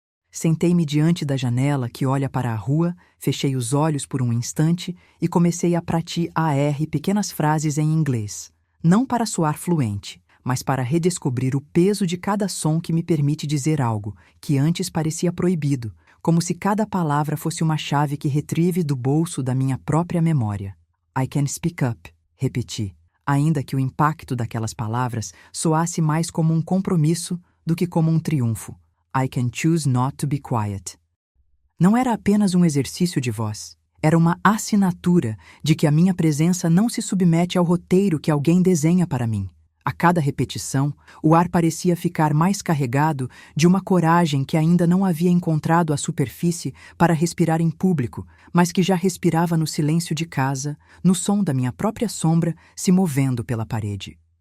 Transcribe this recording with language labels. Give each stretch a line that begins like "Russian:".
Portuguese: Sentei-me diante da janela que olha para a rua, fechei os olhos por um instante e comecei a praticar pequenas frases em inglês, não para soar fluente, mas para redescobrir o peso de cada som que me permite dizer algo que antes parecia proibido, como se cada palavra fosse uma chave que retrieve do bolso da minha própria memória.
English: I can speak up,
Portuguese: repeti, ainda que o impacto daquelas palavras soasse mais como um compromisso do que como um triunfo.
English: I can choose not to be quiet.
Portuguese: Não era apenas um exercício de voz, era uma assinatura de que a minha presença não se submete ao roteiro que alguém desenha para mim. A cada repetição, o ar parecia ficar mais carregado de uma coragem que ainda não havia encontrado a superfície para respirar em público, mas que já respirava no silêncio de casa, no som da minha própria sombra se movendo pela parede.